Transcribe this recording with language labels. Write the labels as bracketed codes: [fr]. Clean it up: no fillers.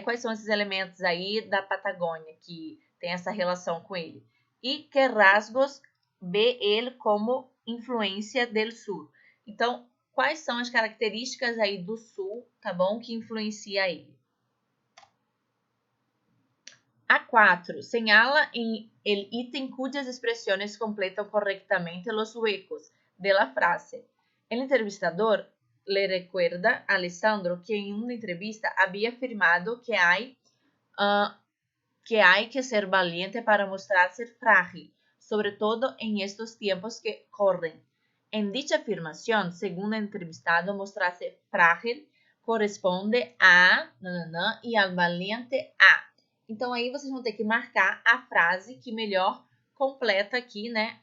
[pt] Quais são esses elementos aí da Patagônia que tem essa relação com ele? E que rasgos vê ele como influência do sul? Então, quais são as características aí do sul, tá bom? Que influencia ele. A4. [es] Señala en el ítem cuyas expresiones completan correctamente los huecos de la frase. El entrevistador le recuerda a Alessandro que en una entrevista había afirmado que hay que ser valiente para mostrar ser frágil, sobre todo en estos tiempos que corren. En dicha afirmación, según el entrevistado, mostrarse frágil corresponde a e al valiente a. [pt] Então, aí vocês vão ter que marcar a frase que melhor completa aqui, né?